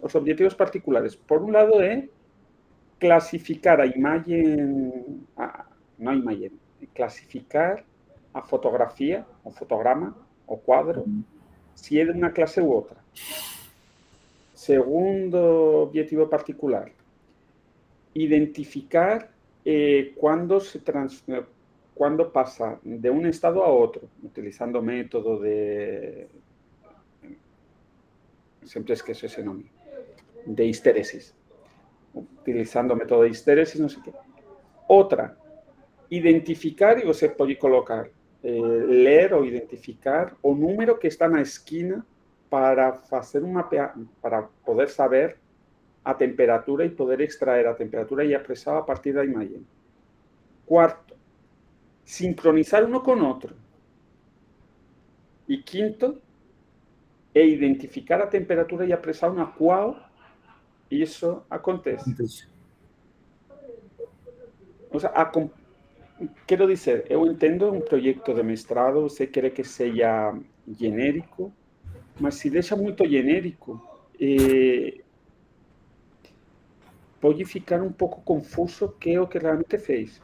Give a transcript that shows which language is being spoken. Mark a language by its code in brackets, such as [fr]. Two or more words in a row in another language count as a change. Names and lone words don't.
[pt] Os objetivos particulares, por um lado, é classificar a imagem, não a imagem, classificar a fotografia, o fotograma, o quadro, se é de uma classe ou outra. [es] Segundo objetivo particular, identificar quando pasa de un estado a otro, utilizando método de, siempre esqueço ese nombre, de histéresis, utilizando método de histéresis, no sé qué. Otra, identificar, y [pt] você pode colocar, ler ou identificar o número que está na esquina para fazer um mapeamento, para poder saber a temperatura e poder extrair a temperatura e a pressão a partir da imagem. [es] Quarto, sincronizar uno con otro. Y quinto, [pt] identificar a temperatura e a pressão na qual isso acontece. [es] O sea, [pt] quero dizer, eu entendo um projeto de mestrado, você quer que seja genérico, mas se deixa muito genérico, pode ficar um pouco confuso o que é o que realmente fez.